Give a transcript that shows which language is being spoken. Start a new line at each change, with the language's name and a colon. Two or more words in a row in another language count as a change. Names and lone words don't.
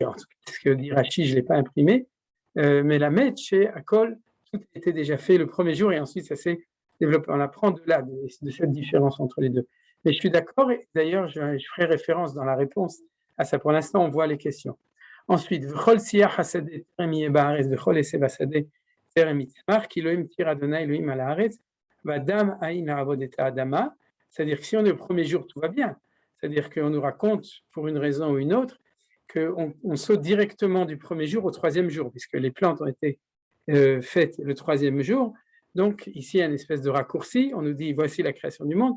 French: Ce que dit Rashi, je ne l'ai pas imprimé, mais la Met chez Akol, tout était déjà fait le premier jour et ensuite ça s'est développé. On apprend de là, de cette différence entre les deux. Mais je suis d'accord, et d'ailleurs je ferai référence dans la réponse à ça. Pour l'instant, on voit les questions. Ensuite,
Hebrew: וכל שיח השדה טרם יהיה בארץ וכל עשב השדה טרם יצמח כי לא המטיר ה' אלהים על הארץ ואדם אין לעבד את האדמה.
French: C'est-à-dire que si on est au premier jour, tout va bien. C'est-à-dire qu'on nous raconte, pour une raison ou une autre, on saute directement du premier jour au troisième jour, puisque les plantes ont été faites le troisième jour. Donc, ici, il y a une espèce de raccourci. On nous dit, voici la création du monde.